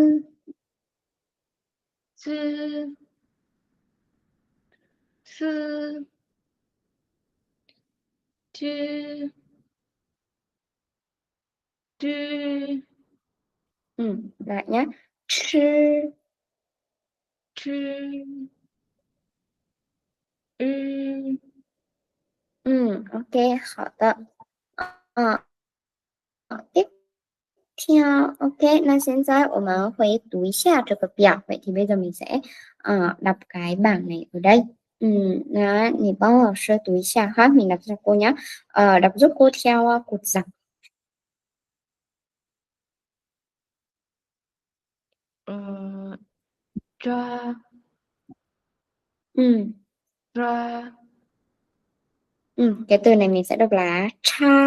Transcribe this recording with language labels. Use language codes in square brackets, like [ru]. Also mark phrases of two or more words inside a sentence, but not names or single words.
[vi] Sư, sư, chư, chư, Lại nhá. Chư. chư, ư. [zh] Ok, 好的. [vi] Tiếp theo, [zh] ok, 那现在我们会读一下这个表. [vi] Vậy thì bây giờ mình sẽ đọc cái bảng này ở đây. Đó, mình [zh] 帮老师读一下 [vi] ha, mình đọc cho cô nhé. Đọc giúp cô theo cột dọc. Ra, Ừ. ra, Cái từ này mình sẽ đọc là cha.